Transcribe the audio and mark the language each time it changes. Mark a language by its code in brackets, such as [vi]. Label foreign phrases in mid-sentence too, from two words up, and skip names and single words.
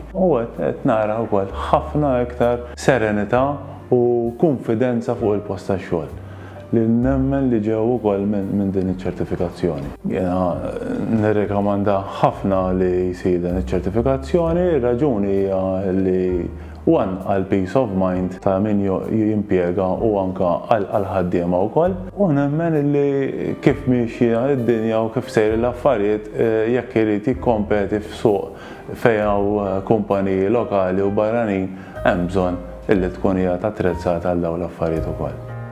[mt] U qed nara wkoll ħafna iktar serenità u konfidenza fuq il-post tax-xogħol li nemmen li ġew ukoll minn din iċ-ċertifikazzjoni. Jiena nirrekomanda ħafna li jsir din iċ-ċertifikazzjoni, ir-raġuni hija li għal [en] peace of mind [mt] ta' min jimpjega u anke għal ħaddiema wkoll. U nemmen li kif mixja d-dinja u kif sejri l-affarijiet jekk irid jikkompeti f'suq fejn hawn kumpaniji lokali u barranin hemm bżonn illi tkun hija attrezzata għal dawn l-affarijiet ukoll.